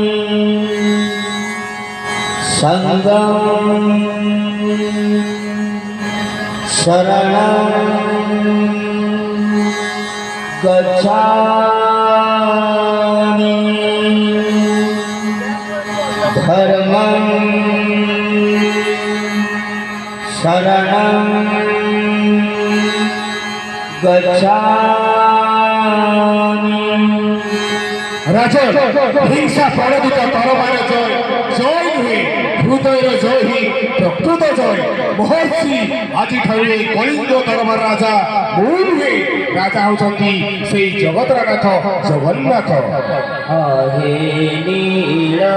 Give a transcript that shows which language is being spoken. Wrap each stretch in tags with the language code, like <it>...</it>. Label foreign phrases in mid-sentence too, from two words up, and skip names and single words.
<pi>संगं शरणं गच्छामि धर्मं शरणं गच्छामि।</pi> <or>ରାଜା ହିଂସା ପରାଜିତ ତରବାର ଜୟ ଜୟ ନୁହେ ହୃଦୟର ଜୟ ହି ପ୍ରକୃତ ଜୟ ମହର୍ଷି ଆଜ କଳିଙ୍ଗ ଦରବାର ରାଜା ମୁ ନୁହେ ରାଜା ହୋତି ସେ ଜଗତର ନାଥ ଜଗନ୍ନାଥ। ହେ ନୀଳ</or>